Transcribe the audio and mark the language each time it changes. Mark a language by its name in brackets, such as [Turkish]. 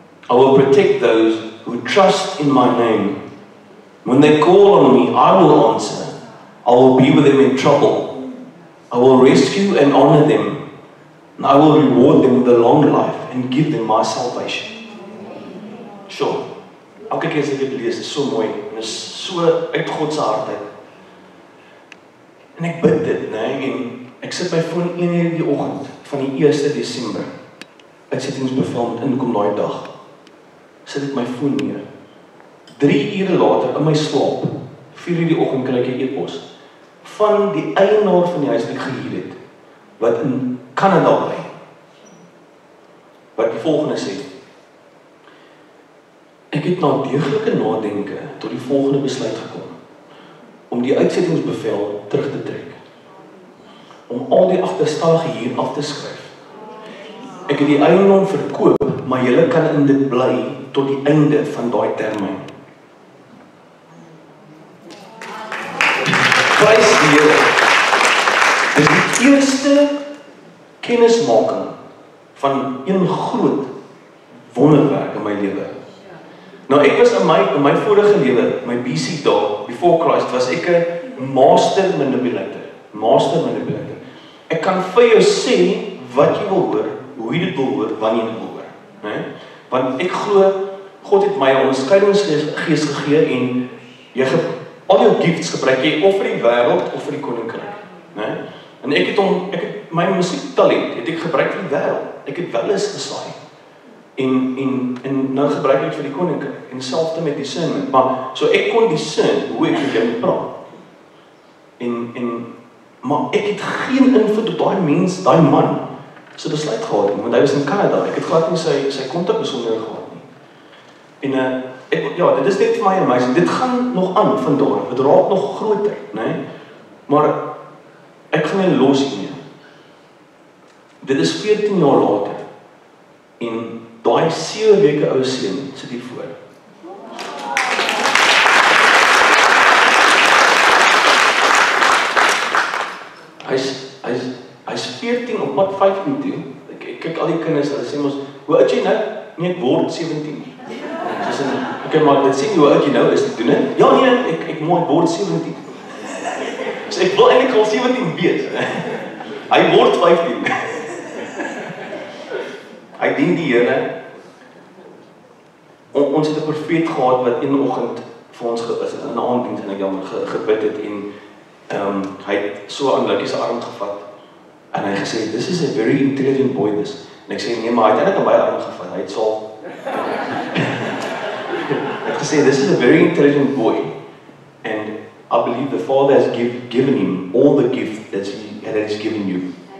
[English] I will protect those who trust in my name. When they call on me, I will answer. I will be with them in trouble. I will rescue and honor them. And I will reward them with a long life and give them my salvation. [Afrikaans] Sure. Elke keer as ek dit lees, is so mooi. En is so uit God se hart uit. En ek bid dit, nee, en ek sit my foon 1 uur die oggend van die 1 Desember. Uitsettingsbevel met inkom daai dag. Sit ek my foon neer. 3 ure later in my slaap, 4 uur die oggend kry ek 'n e-pos van die eienaar van die huis wat ek gehuur het, wat in Kanada bly. Wat die volgende sê: ek het na deeglike nadenke tot die volgende besluit gekom om die uitsettingsbevel terug te trek. Om al die agterstallige hier af te skryf. Ek het die eiendom verkoop, maar julle kan in dit bly tot die einde van daai termyn. Prys die Here. Dis die eerste kennismaking van een groot wonderwerk in my lewe. Nou ek was in my vorige lewe, my BC dae, [English] before Christ, [Afrikaans] was ek 'n master manipulator. Ek kan vir jou sê wat jy wil hoor, hoe jy dit wil hoor, wanneer jy dit wil hoor, né? Want ek glo God het my 'n onderskeidingsgees gegee en jy al jou gifts gebruik jy of vir die wêreld of vir die koninkryk, né? En ek het my musiektalent het ek gebruik vir die wêreld. Ek het wel eens gesaai. En nou gebruik ek vir die koninkryk en selfs met discernment. Maar so ek kon discern hoe ek met jou moet praat. Maar ek het geen invloed op daai mens, daai man se besluit gehad nie, want hy was in Kanada. Ek het glad nie sy kontak besonderhede gehad nie. En dit is net vir my amazing. Dit gaan nog aan van daar. Dit raak nog groter, né? Maar ek gaan my los hiermee. Dit is 14 jaar later. En daai 7 weke ou seun sit hier voor. Hy's 14 op pad 15 toe. Ek kyk al die kinders, hulle sê mos, hoe oud jy nou? Nee, ek word 17. Soos in, okay, maar dit sê nie hoe oud jy nou is, doen dit? Ja, nee, ek word 17. So ek wil eintlik al 17 wees. Hy word 15. Hy dien die Here. Ons het 'n profeet gehad wat een oggend vir ons in 'n aanddiens en ek jammer gebid het en hy het so aan Lucky se arm gevat en hy gesê, "This is a very intelligent boy this." En ek sê, "Nee, maar hy het eintlik aan my arm gevat. Hy het so Hy het gesê, [English] "This is a very intelligent boy and I believe the Father has given him all the gift that he's given you."